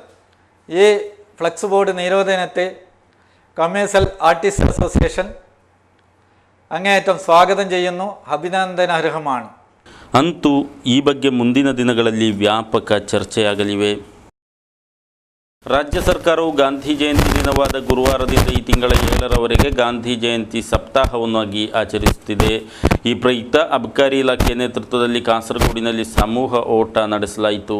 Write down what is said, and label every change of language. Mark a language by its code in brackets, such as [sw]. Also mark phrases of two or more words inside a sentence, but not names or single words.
[ml] ഈ ഫ്ലെക്സ് ബോർഡ് നിരോധനത്തെ കമേഴ്സ്യൽ ആർട്ടിസ്റ്റ് അസോസിയേഷൻ അങ്ങേയറ്റം സ്വാഗതം ചെയ്യുന്നു, അഭിനന്ദനാർഹമാണ്. [kn] ಅಂತೂ ಈ ಬಗ್ಗೆ ಮುಂದಿನ ದಿನಗಳಲ್ಲಿ ವ್ಯಾಪಕ ಚರ್ಚೆಯಾಗಲಿವೆ. ರಾಜ್ಯ ಸರ್ಕಾರವು ಗಾಂಧಿ ಜಯಂತಿ ದಿನವಾದ ಗುರುವಾರದಿಂದ ಈ ತಿಂಗಳ 7ರವರೆಗೆ ಗಾಂಧಿ ಜಯಂತಿ ಸಪ್ತಾಹವನ್ನಾಗಿ ಆಚರಿಸುತ್ತಿದೆ. ಈ ಪ್ರಯುಕ್ತ ಅಬಕಾರಿ ಇಲಾಖೆ ನೇತೃತ್ವದಲ್ಲಿ ಕಾಸರಗೋಡಿನಲ್ಲಿ ಸಮೂಹ ಓಟ ನಡೆಸಲಾಯಿತು.